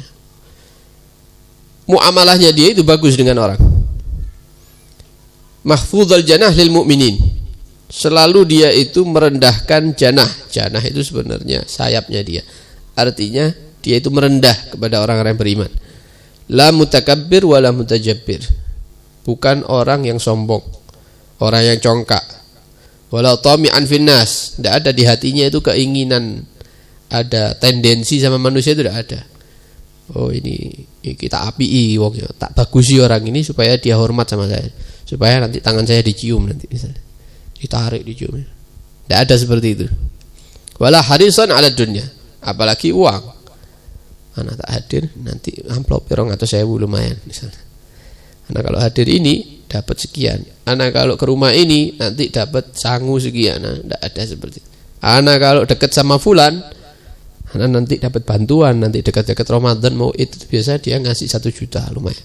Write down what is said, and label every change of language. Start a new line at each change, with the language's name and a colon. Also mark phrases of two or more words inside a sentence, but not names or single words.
Indonesian: Muamalahnya dia itu bagus dengan orang.
Arabic: مخفوض الجناح للمؤمنين.
Indonesian: Selalu dia itu merendahkan janah. Janah itu sebenarnya sayapnya dia. Artinya dia itu merendah kepada orang-orang beriman.
Arabic: لا متكبر ولا متجبر.
Indonesian: Bukan orang yang sombong, orang yang congkak.
Arabic: ولا طامعا في الناس.
Indonesian: Tidak ada di hatinya itu keinginan, ada tendensi sama manusia itu tidak ada. Oh ini kita
Javanese: apii wongnya, tak bagusi
Indonesian: orang ini supaya dia hormat sama saya, supaya nanti tangan saya dicium nanti misalnya, ditarik dicium. Tidak ada seperti itu.
Arabic: ولا حريصا على الدنيا,
Indonesian: apalagi uang. Anak tak hadir nanti amplop 200.000 lumayan misalnya. Anak kalau hadir ini dapat sekian. Anak kalau ke rumah ini nanti dapat sangu sekian. Nah, tidak ada seperti itu. Anak kalau dekat sama fulan, Karena nanti dapat bantuan, nanti dekat-dekat Ramadan mau itu biasa dia ngasih 1 juta lumayan.